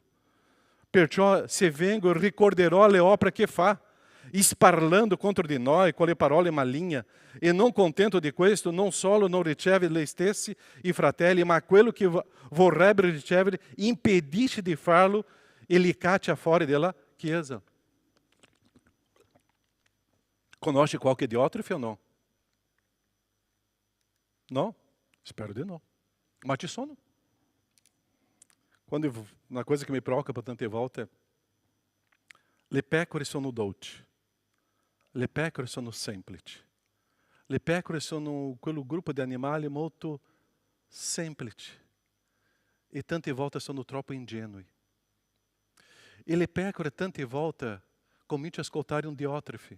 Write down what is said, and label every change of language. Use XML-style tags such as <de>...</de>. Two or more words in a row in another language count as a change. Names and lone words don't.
<it>Perciò se vengo ricorderò le opere che fa, sparlando contro di noi con le parole maligne, e non contento di questo, non solo non riceve lei stessi, i fratelli, ma quello che vorrebbe ricevere impedisce di farlo e li caccia fuori della Chiesa. Conosce qualche Diótrefe</it> <pt>ou não? Não?</pt> <it>Spero di no. Ma ci sono.</it> <pt>Uma coisa que me</pt> <it>preoccupa tante volte è le pecore sono dolci, le pecore sono semplici, le pecore sono quel gruppo di animali molto semplici e tante volte sono troppo ingenui. E le pecore tante volte cominciano a ascoltare un Diótrefe.</it>